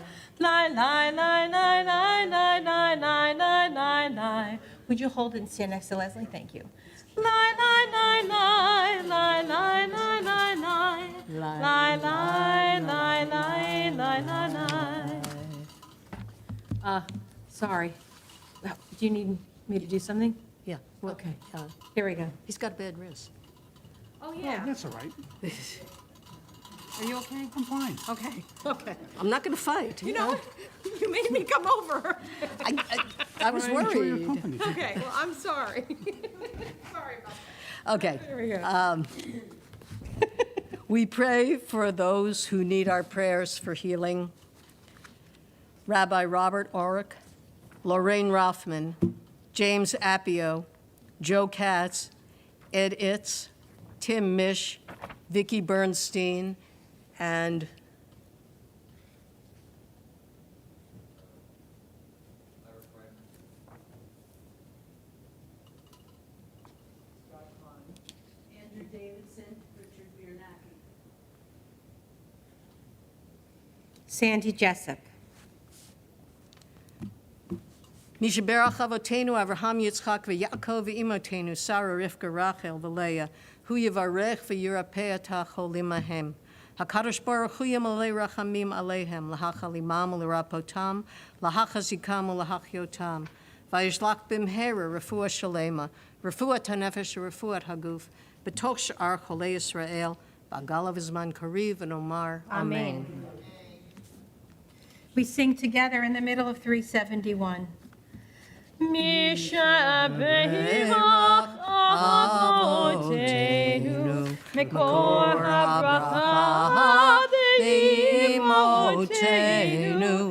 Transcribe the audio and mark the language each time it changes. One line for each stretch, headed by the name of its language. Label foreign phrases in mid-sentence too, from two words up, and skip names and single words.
English: Lie, lie, lie, lie, lie, lie, lie, lie, lie, lie, lie. Would you hold and stand next to Leslie? Thank you. Lie, lie, lie, lie, lie, lie, lie, lie, lie. Lie, lie, lie, lie, lie, lie, lie. Sorry. Do you need me to do something? Yeah. Well, Okay. Here we go. He's got a bad wrist. Oh, yeah. That's all right. Are you okay? I'm fine. Okay, okay. I'm not going to fight. You know, you made me come over. I was I enjoy your worried. company. Okay, well, I'm sorry. Sorry about that. Okay. Here we go. We pray for those who need our prayers for healing. Rabbi Robert Orick, Lorraine Rothman, James Appio, Joe Katz, Ed Itz, Tim Mish, Vicki Bernstein, and Andrew Davidson, Richard Biernacki. Sandy Jessup.
Hebrew: מי שברך אבותינו אברהם יצחק ויעקב ואמותינו שרה רבקה רחל ולאה הוא יברך וירפא את החולים הקדוש ברוך הוא ימלא רחמים עליהם להחלימם ולרפאותם להחזיקם ולהחיותם וישלח במהרה רפואה שלמה רפואת הנפש רפואת הגוף בתוך שאר חולי ישראל בעגלא זמן קריב ונאמר אמן.
English: We sing together in the middle of 371.
Hebrew: מי שברך אבותינו מקור הברכה לאמותינו.